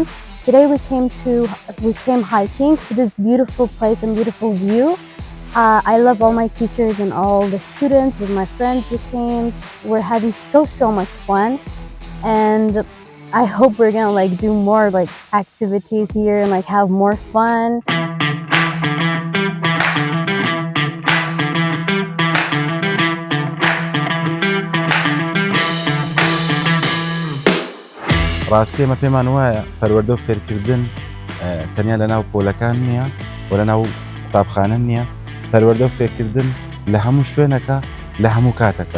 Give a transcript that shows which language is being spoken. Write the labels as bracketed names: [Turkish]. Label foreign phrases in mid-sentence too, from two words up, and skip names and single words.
[English] Today we came hiking to this beautiful place and beautiful view. I love all my teachers and all the students. With my friends we came. We're having so much fun, and I hope we're gonna do more activities here and have more fun. [Central Kurdish] ڕاستی ئەمە پێمان وایە پەروەردە و فێرکردن تەنیا لەناو پۆلەکان نییە و لەناو قوتابخانە نییە، پەروەردە و فێرکردن لە هەموو شوێنەکە لە هەموو کاتەکە.